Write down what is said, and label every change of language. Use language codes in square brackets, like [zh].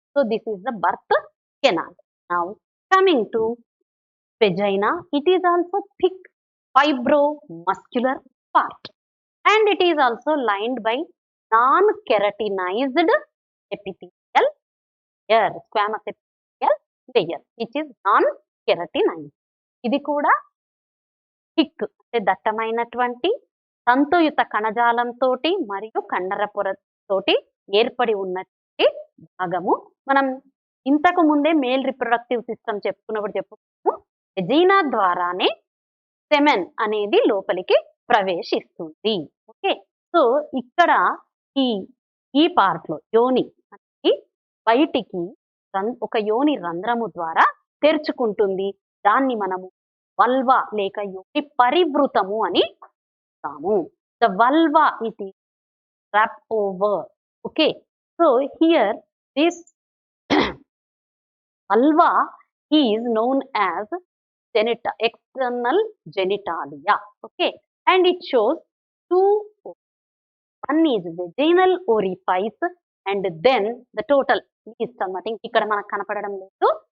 [en] So this is the birth canal. Now coming to vagina, it is also thick fibromuscular part and it is also lined by non-keratinized epithelial layer, squamous epithelial layer, which is non-keratinized. [te] ఇది కూడా thick అంటే దట్టమైనటువంటి తంతుయుత కణజాలంతో మరియు కండర పొరతోటి ఏర్పడి ఉన్నటువంటి భాగము. మనం ఇంతకు ముందే మేల్ రిప్రొడక్టివ్ సిస్టమ్ చెప్పుకున్నాము. వెజైనా ద్వారానే సెమెన్ అనేది లోపలికి ప్రవేశిస్తుంది. ఓకే, సో ఇక్కడ ఈ పార్ట్ లో యోని అనేది బయటికి ఒక యోని రంధ్రము ద్వారా తెరుచుకుంటుంది. దాన్ని మనము వల్వా లేక యోని పరివృతము అని అంటాము. [en] The vulva it is wrap over. Okay, so here this vulva is known as external genitalia. Okay, and it shows two. One is vaginal orifice and then the total is something [te] ikkada manaku kanapadadam ledu.